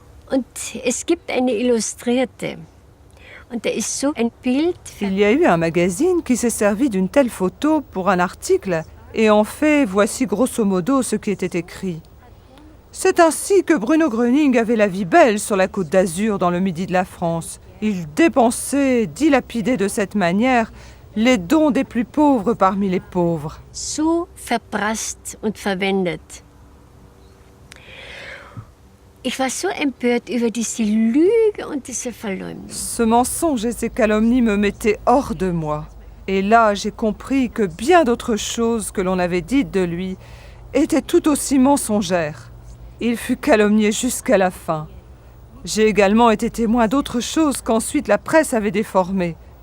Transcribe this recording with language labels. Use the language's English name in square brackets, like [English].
[German] Und es gibt eine Illustrierte. Und da ist so ein Bild. [French] Il y a eu un magazine qui s'est servi d'une telle photo pour un article, et en fait, voici grosso modo ce qui était écrit. C'est ainsi que Bruno Gröning avait la vie belle sur la côte d'Azur dans le midi de la France. Il dépensait, dilapidait de cette manière les dons des plus pauvres parmi les pauvres. [German] So verprasst und verwendet. Ich war so empört über diese Lüge und diese Verleumdung. [French] Ce mensonge et ces calomnies me mettaient hors de moi. Et là, j'ai compris que bien d'autres choses que l'on avait dites de lui étaient tout aussi mensongères. Il fut calomnié jusqu'à la fin. J'ai également été témoin d'autres choses qu'ensuite la presse avait déformées.